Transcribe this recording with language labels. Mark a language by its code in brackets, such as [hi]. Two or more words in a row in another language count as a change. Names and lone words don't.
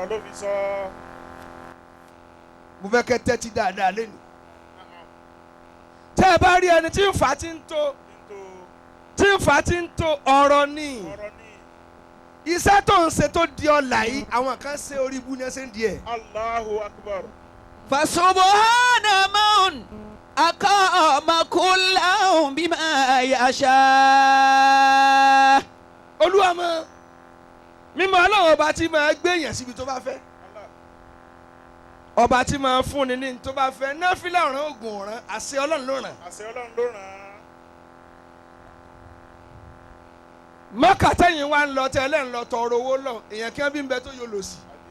[yo] mo fẹ́ kẹ́ tẹ́tí dáadáa lẹ́nu. tẹ́ ẹ bá rí ẹni tí ń fà tí ń tó ọ̀rọ̀ ni iṣẹ́ tó ń ṣe tó di ọ̀la yìí àwọn kan ṣe orí ibú ni ẹ ṣe ń di ẹ̀. [ar] الله أكبر. فسبحان من أقام كله بما يشاء. [yo] Olúwa mọ́ mímọ́ Ọlọ́run ọba tí máa gbé èèyàn síbi tó bá fẹ́. ọba tí máa fún ni ní tó bá fẹ́ náfìlà ọ̀ràn oògùn ọ̀ràn àṣẹ Ọlọ́run ló ràn. àṣẹ Ọlọ́run ló ràn án. Mọ́kà tẹ̀yìn wa ń lọ tẹ́lẹ̀ ń lọ tọrọ owó lọ èèyàn kí wọ́n bí ń bẹ tó yọ lò sí.